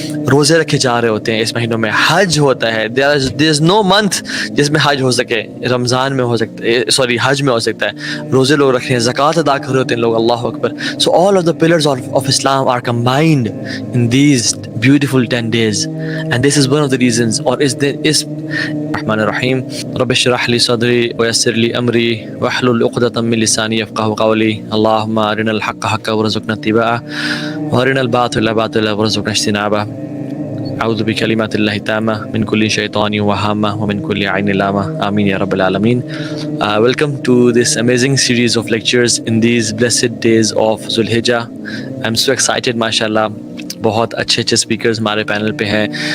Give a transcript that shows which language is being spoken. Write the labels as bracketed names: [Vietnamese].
[Urdu] روزے رکھے جا رہے ہوتے ہیں اس مہینوں میں، حج ہوتا ہے. [English] there is no month [Urdu] جس میں حج ہو سکے. رمضان میں ہو سکتا ہے، سوری حج میں ہو سکتا ہے. روزے لوگ رکھ رہے ہیں، زکوٰۃ ادا کر رہے ہوتے ہیں لوگ، اللہ اکبر. [English] So all of the pillars of Islam are combined in these beautiful 10 days and this is one of the reasons. [Urdu] اور اس دن [Arabic] اس الرحمن الرحیم رب اشرح لی صدری ویسر لی امری واحلل عقدۃ من لسانی یفقهوا قولی. اللهم ارنا الحق حقا وارزقنا اتباعه وارنا الباطل باطلا وارزقنا اجتنابه. اعوذ بکلمات اللہ التامة من کل شیطان وہامہ ومن کل عین لامہ. آمین یا رب العالمین. [English] Welcome to this amazing series of lectures in these blessed days of Zulhijjah. I'm so excited, mashallah. [Urdu] بہت اچھے اچھے اسپیکرز ہمارے پینل پہ ہیں.